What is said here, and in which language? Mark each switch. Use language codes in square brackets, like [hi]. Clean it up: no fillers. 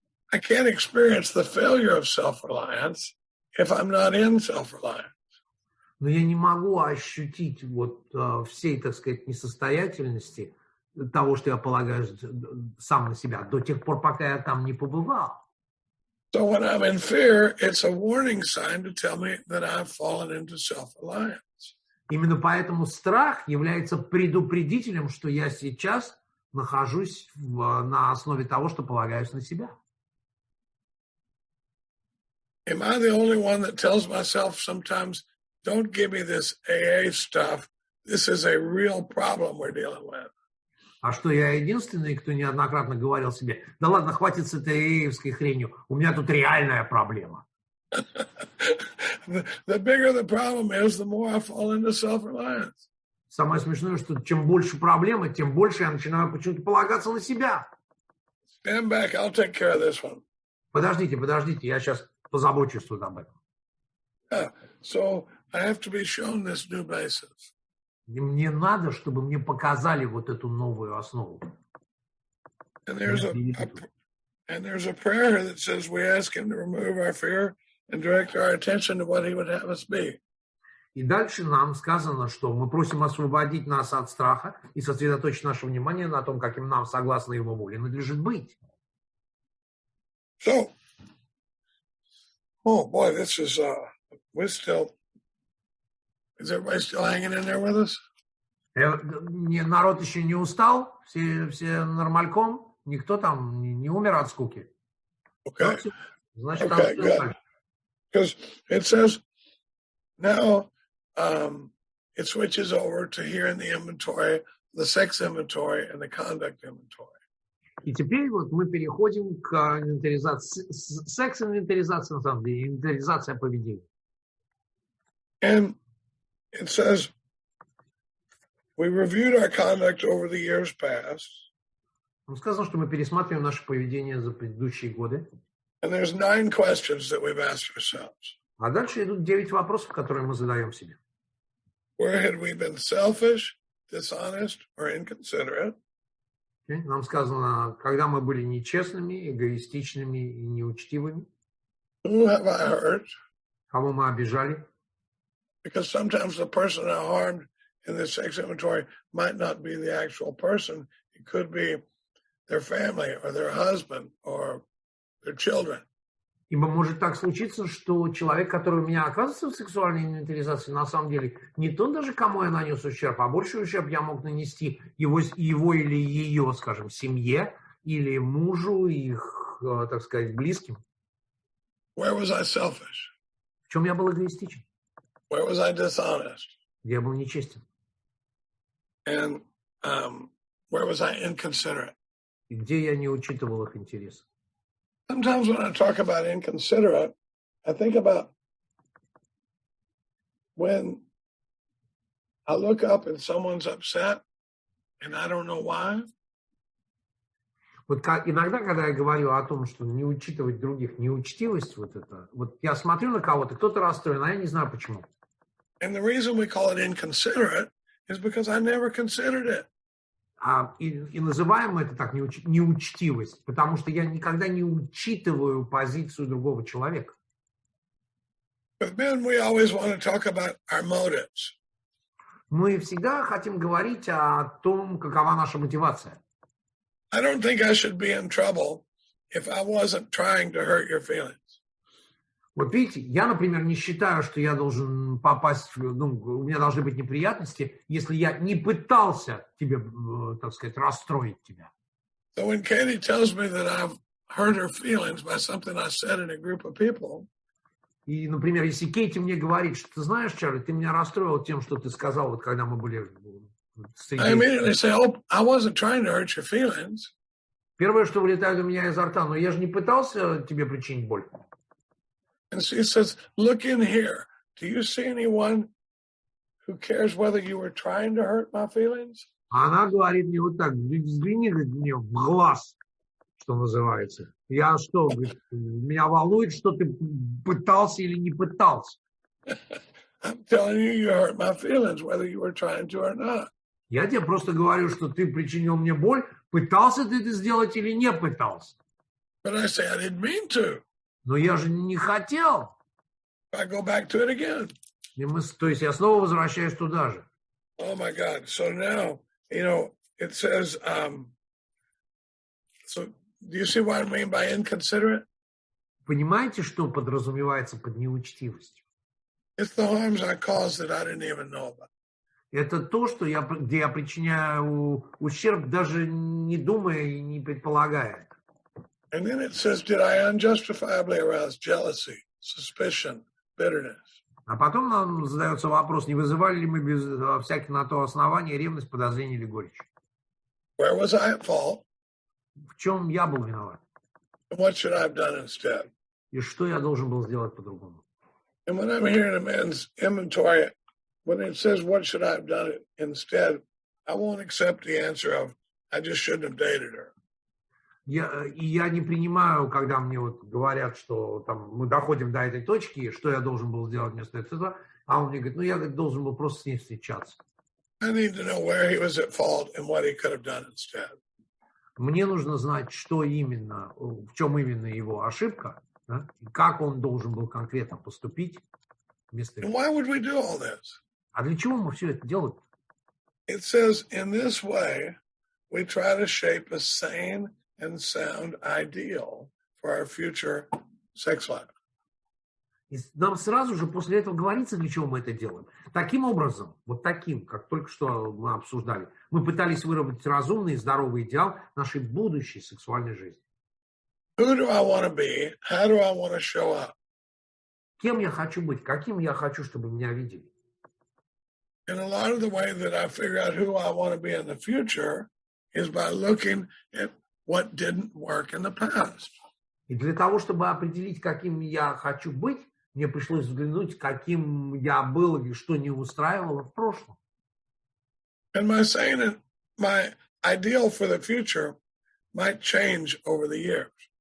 [en] I can't experience the failure of self-reliance if I'm not in self-reliance. [ru] Но я не могу ощутить всей, так сказать, несостоятельности того, что я полагаюсь сам на себя, до тех пор, пока я там не побывал. [en] So when I'm in fear, it's a warning sign to tell me that I've fallen into self-reliance. [ru] Именно поэтому страх является предупредителем, что я сейчас нахожусь на основе того, что полагаюсь на себя. [en] Am I the only one that tells myself sometimes, don't give me this AA stuff. This is a real problem we're dealing with. [ru] А что я единственный, кто неоднократно говорил себе, да ладно, хватит с этой эевской хренью, у меня тут реальная проблема. [en] The bigger the problem is, the more I fall into self-reliance. [ru] Самое смешное, что чем больше проблемы, тем больше я начинаю почему-то полагаться на себя. [en] Stand back, I'll take care of this one. [ru] Подождите, я сейчас позабочусь тут об этом. [en] Yeah. So I have to be shown this new basis. [ru] И мне надо, чтобы мне показали вот эту новую основу. [en] And there's a prayer that says we ask him to remove our fear and direct our attention to what he would have us be. [ru] И дальше нам сказано, что мы просим освободить нас от страха и сосредоточить наше внимание на том, каким нам, согласно его воле, надлежит быть. [en] So, oh boy, this is, is everybody still hanging in there with us? [ru] Народ еще не устал, все нормальком, никто там не умер от скуки. [en] Okay. [ru] Значит, [en] okay, good. Because it says now it switches over to here in the inventory, the sex inventory and the conduct inventory. [ru] И теперь вот мы переходим к инвентаризации, секс-инвентаризации, на самом деле, инвентаризация поведения. [en] And it says, we reviewed our conduct over the years past. [ru] Нам сказано, что мы пересматриваем наше поведение за предыдущие годы. [en] And there's 9 questions that we've asked ourselves. [ru] А дальше идут 9 вопросов, которые мы задаем себе. [en] Where had we been selfish, dishonest, or inconsiderate? [ru] Нам сказано, когда мы были нечестными, эгоистичными и неучтивыми. [en] Who have I hurt? [ru] Кого мы обижали? [en] Because sometimes the person I harmed in this sex inventory might not be the actual person. It could be their family or their husband or their children. [ru] Ибо может так случиться, что человек, который у меня оказывается в сексуальной инвентаризации, на самом деле не тот даже, кому я нанес ущерб, а больший ущерб я мог нанести его или ее, скажем, семье, или мужу, их, так сказать, близким. [en] Where was I selfish? [ru] В чем я был эгоистичен? [en] Where was I dishonest? [ru] Где я был нечестен? [en] And where was I inconsiderate? [ru] И где я не учитывал их интересы? [en] Sometimes when I talk about inconsiderate, I think about when I look up and someone's upset and I don't know why. [ru] Вот иногда, когда я говорю о том, что не учитывать других, неучтивость, вот это, вот я смотрю на кого-то, кто-то расстроен, а я не знаю почему. [en] And the reason we call it inconsiderate is because I never considered it. [ru] И называем мы это так неучтивость, потому что я никогда не учитываю позицию другого человека. [en] With men, we always want to talk about our motives. [ru] Мы всегда хотим говорить о том, какова наша мотивация. [en] I don't think I should be in trouble if I wasn't trying to hurt your feelings. [ru] Вот видите, я, например, не считаю, что я должен попасть, у меня должны быть неприятности, если я не пытался тебе, так сказать, расстроить тебя. [en] So when Katie tells me that I've hurt her feelings by something I said in a group of people, [ru] И, например, если Кейти мне говорит, что ты знаешь, Чарли, ты меня расстроил тем, что ты сказал, вот когда мы были [en] I immediately say, oh, I wasn't trying to hurt your feelings. [ru] Первое, что вылетает у меня изо рта, но я же не пытался тебе причинить боль. [en] And she says, look in here. Do you see anyone who cares whether you were trying to hurt my feelings? [ru] Она говорит мне вот так, взгляни, говорит, мне в глаз, что называется. Я что, говорит, меня волнует, что ты пытался или не пытался. [en] I'm telling you, you hurt my feelings, whether you were trying to or not. [ru] Я тебе просто говорю, что ты причинил мне боль, пытался ты это сделать или не пытался. [en] But I say, I didn't mean to. [ru] Но я же не хотел. [en] I go back to it again. [ru] То есть я снова возвращаюсь туда же. [en] Oh my God. So now, it says, so do you see what I mean by inconsiderate? [ru] Понимаете, что подразумевается под неучтивостью? [en] It's the harms I caused that I didn't even know about. [ru] Это то, где я причиняю ущерб, даже не думая и не предполагая. [en] And then it says, did I unjustifiably arouse jealousy, suspicion, bitterness? [ru] А потом нам задается вопрос, не вызывали ли мы без всяких на то основания ревность, подозрение или горечь? [en] Where was I at fault? [ru] В чем я был виноват? [en] And what should I have done instead? [ru] И что я должен был сделать по-другому? [en] And when I'm hearing a man's inventory, when it says, what should I have done instead, I won't accept the answer of, I just shouldn't have dated her. [ru] Я не принимаю, когда мне вот говорят, что там, мы доходим до этой точки, что я должен был сделать вместо этого, а он мне говорит, я должен был просто с ней встречаться. [en] I need to know where he was at fault and what he could have done instead. [ru] Мне нужно знать, что именно, в чем именно его ошибка, да, и как он должен был конкретно поступить вместо этого. [en] And why would we do all this? [ru] А для чего мы все это делаем? [en] It says, in this way, we try to shape a sane and sound ideal for our future sex life. [ru] И нам сразу же после этого говорится, для чего мы это делаем. Таким образом, вот таким, как только что мы обсуждали, мы пытались выработать разумный и здоровый идеал нашей будущей сексуальной жизни. [en] Who do I want to be? How do I want to show up? [ru] Кем я хочу быть? Каким я хочу, чтобы меня видели? [en] And a lot of the way that I figure out who I want to be in the future is by looking at what didn't work in the past. [ru] И для того, чтобы определить, каким я хочу быть, мне пришлось взглянуть, каким я был и что не устраивало в прошлом. [en] And my ideal for the future might change over the years.